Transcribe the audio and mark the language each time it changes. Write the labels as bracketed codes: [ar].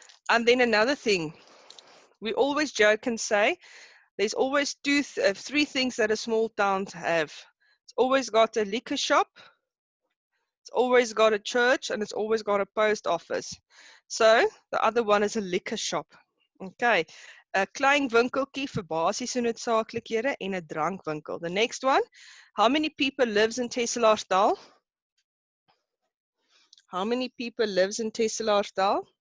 [en] And then another thing. We always joke and say, there's always 3 things that a small town have. It's always got a liquor shop, it's always got a church, and it's always got a post office. So the other one is a liquor shop. [af] Okay, 'n klein winkeltjie vir basiese noodsaaklikhede en 'n drankwinkel. [en] The next one, how many people lives in Tesselaarstaal? How many people lives in Tesselaarstaal?